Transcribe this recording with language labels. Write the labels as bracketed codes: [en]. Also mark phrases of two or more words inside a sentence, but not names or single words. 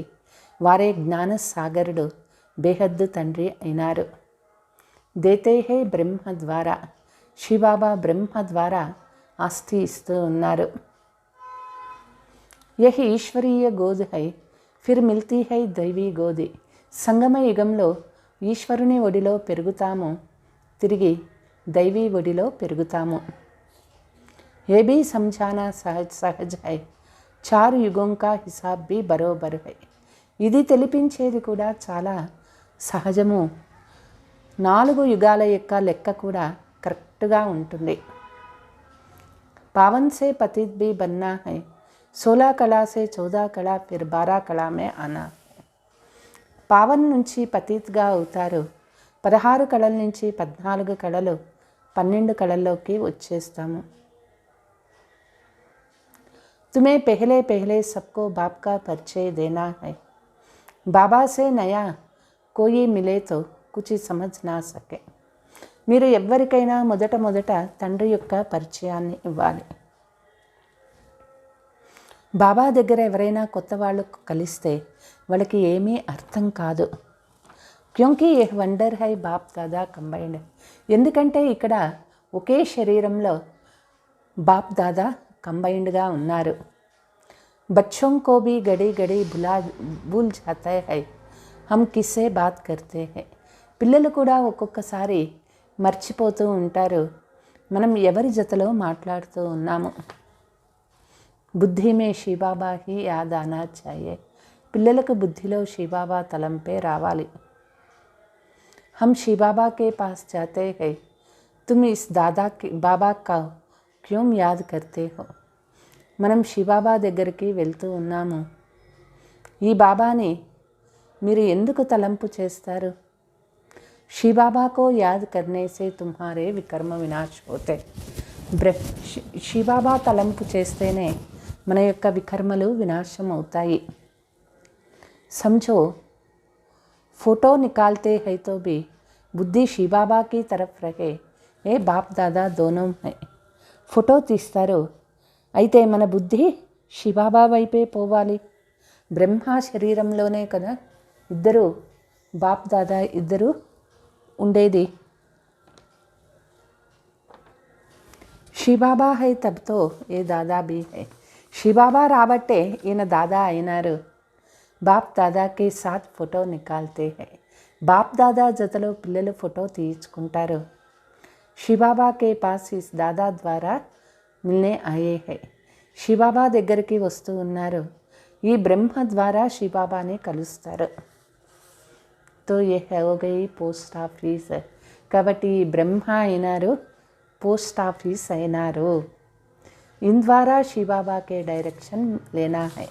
[te] వారే జ్ఞాన సాగరుడు, బేహద్దు తండ్రి అయినారు. [hi] देते हैं [te] బ్రహ్మ ద్వారా, శివబాబా బ్రహ్మ ద్వారా ఆస్తి ఇస్తూ ఉన్నారు. [hi] यही ईश्वरीय गोद है, फिर मिलती है दैवी गोदी. [te] సంగమ యుగంలో ఈశ్వరుని ఒడిలో పెరుగుతాము, తిరిగి దైవీ ఒడిలో పెరుగుతాము. [hi] ये भी समझाना सहज है, 4 युग का हिसाब भी बराबर है. [te] ఇది తెలిపించేది కూడా చాలా సహజము. 4 యుగాల యొక్క లెక్క కూడా కరెక్ట్గా ఉంటుంది. [hi] पावन से पतित भी बनना है, 16 कला से 14 कला, फिर 12 कला में आना है. [te] పావన్ నుంచి పతిత్గా అవుతారు. 16 కళల నుంచి 14 కళలు, 12 కళల్లోకి వచ్చేస్తాము. [hi] तुम्हें पहले पहले सबको बाप का परिचय देना है. बाबा से नया कोई मिले तो कुछ समझ ना सके. [te] మీరు ఎవరికైనా మొదట తండ్రి యొక్క పరిచయాన్ని ఇవ్వాలి. బాబా దగ్గర ఎవరైనా కొత్త వాళ్ళు కలిస్తే వాళ్ళకి ఏమీ అర్థం కాదు. [hi] क्योंकि ये वंडर है बाप दादा कंबाइंड. [te] ఎందుకంటే ఇక్కడ ఒకే శరీరంలో బాప్ దాదా కంబైండ్గా ఉన్నారు. [hi] బచ్చోं को भी घड़ी घड़ी भूल जाता है हम किससे बात करते हैं. [te] పిల్లలు కూడా ఒక్కొక్కసారి మర్చిపోతూ ఉంటారు మనం ఎవరి జతలో మాట్లాడుతూ ఉన్నాము. [hi] बुद्धि में शिवबाबा ही याद आना चाहिए. [te] పిల్లలకు బుద్ధిలో శివబాబా తలంపే రావాలి. [hi] हम शिवबाबा के पास जाते हैं, तुम इस दादा के बाबा का क्यों याद करते हो. [te] మనం శివబాబా దగ్గరికి వెళ్తూ ఉన్నాము, ఈ బాబాని మీరు ఎందుకు తలంపు చేస్తారు. [hi] शिवबाबा को याद करने से तुम्हारे विकर्म विनाश होते. [te] శివబాబా తలంపు చేస్తేనే మన యొక్క వికర్మలు వినాశం అవుతాయి. [hi] समझो फोटो निकालते हैं तो भी बुद्धि शिवबाबा की तरफ रहे, ये बाप दादा दोनों है. [te] ఫోటో తీస్తారు, అయితే మన బుద్ధి శివబాబా వైపే పోవాలి. బ్రహ్మ శరీరంలోనే కదా ఇద్దరు బాప్ దాదా ఇద్దరు ఉండేది. [hi] शिवबाबा है तब तो ये दादा भी है. [te] శివబాబా రాబట్టే ఈయన దాదా అయినారు. [hi] बाप दादा की साथ फोटो निकालते है. [te] బాప్ దాదా జతలో పిల్లలు ఫోటో తీయించుకుంటారు. [hi] शिवबाबा के पास इस दादा द्वारा मिलने आये है. [te] శివబాబా దగ్గరికి వస్తూ ఉన్నారు, ఈ బ్రహ్మ ద్వారా శివబాబాని కలుస్తారు. [hi] तो ये हो गई पोस्ट ऑफिस. [te] కాబట్టి ఈ బ్రహ్మ అయినారు, పోస్ట్ ఆఫీస్ అయినారు. [hi] इन द्वारा शिवबाबा के डायरेक्शन लेना है.